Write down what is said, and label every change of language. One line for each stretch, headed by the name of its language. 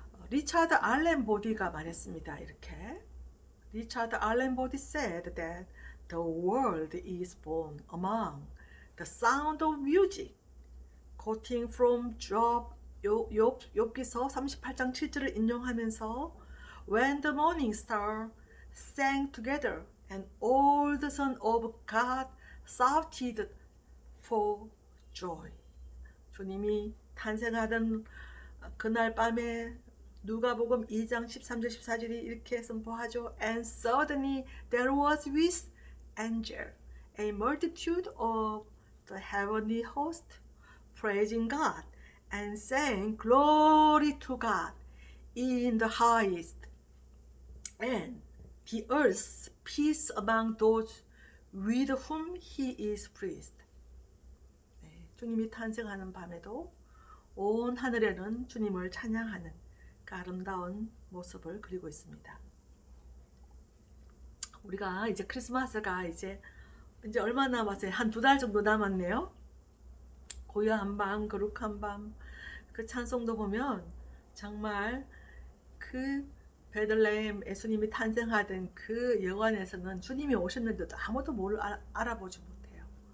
Korean: 리차드 알렌 보디가 말했습니다.
English: 이렇게 리차드 알렌 보디 said that the world is born among the sound of music. quoting from Job
Korean: 욥기서 38장 7절을 인용하면서
English: When the morning star sang together and all the sons of God shouted for joy.
Korean: 주님이 탄생하던 그날 밤에 누가복음 2장 13절 14절이 이렇게 선포하죠.
English: And suddenly there was with angel a multitude of the heavenly host praising God and saying glory to God in the highest and the earth's peace among those with whom he is pleased.
Korean: 네, 주님이 탄생하는 밤에도 온 하늘에는 주님을 찬양하는 그 아름다운 모습을 그리고 있습니다. 우리가 이제 크리스마스가 이제 얼마 남았어요? 한 2달 정도 남았네요. 고요한 밤, 거룩한 밤, 그 찬송도 보면 정말 그 베들레헴 예수님이 탄생하던 그 영안에서는 주님이 오셨는데도 아무도 알아보지 못해요.